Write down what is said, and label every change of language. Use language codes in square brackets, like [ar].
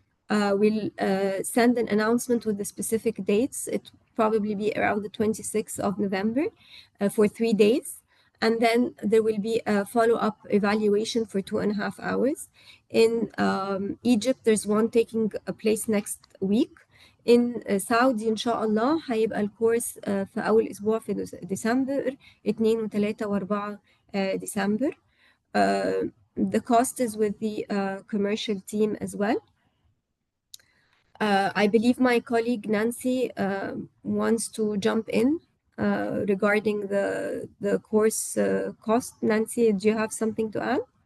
[en] We'll send an announcement with the specific dates. It will probably be around the 26th of November for 3 days. And then there will be a follow-up evaluation for 2.5 hours. In Egypt, there's one taking place next week. [ar] In Saudi إن شاء الله هيبقى الكورس في أول أسبوع في ديسمبر 2 و3 و4 ديسمبر. [en] The cost is with the commercial team as well. I believe my colleague Nancy wants to jump in regarding the course cost. Nancy, do you have something to add?